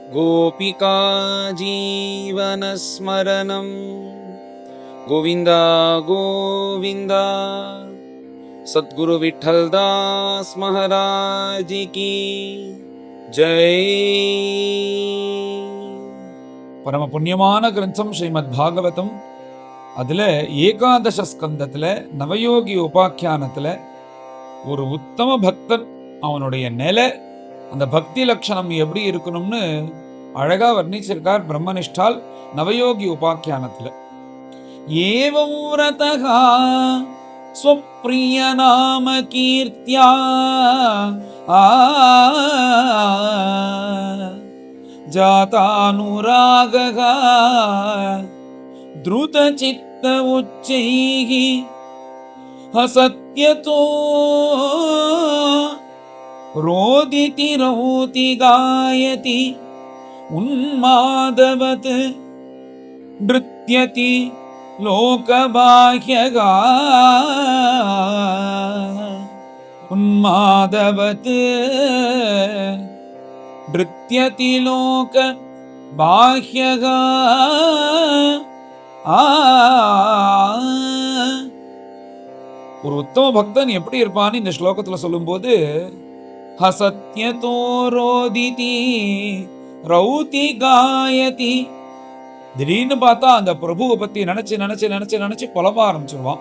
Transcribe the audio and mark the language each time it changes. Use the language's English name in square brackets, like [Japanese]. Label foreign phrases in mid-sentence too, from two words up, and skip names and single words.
[Sanskrit] गोपिका जीवनस्मरणं गोविन्द गोविन्द। [Hindi] सद्गुरु विठ्ठलदास महाराज की जय। [Tamil] பரம புண்ணியமான கிரந்தம் ஸ்ரீமத் பாகவதம். அதுல ஏகாதச ஸ்கந்தத்துல நவயோகி உபாக்கியானத்துல ஒரு உத்தம பக்தன் அவனுடைய நிலை, அந்த பக்தி லட்சணம் எப்படி இருக்கணும்னு அழகா வர்ணிச்சிருக்கார் பிரம்மனிஷ்டால் நவயோகி உபாக்கியானத்துல. [Sanskrit] एवं व्रतः स्वप्रिय नाम कीर्त्या जातानुरागः द्रुतचित्त उच्चैः हसत्यतो रोदिति रौति गायति उन्मादवत् नृत्यति लोकबाह्यगा उन्मादवत् नृत्यति लोक बाह्यगा। [Tamil] ஒரு உத்தம பக்தன் எப்படி இருப்பான்னு இந்த ஸ்லோகத்துல சொல்லும் போது, [Sanskrit] हसत्यतो रोदिति रौति गायति, [Tamil] திடீர்னு பார்த்தா அந்த பிரபுவை பத்தி நினைச்சு நினைச்சு நினைச்சு நினைச்சு புலம்ப ஆரம்பிச்சிருவான்.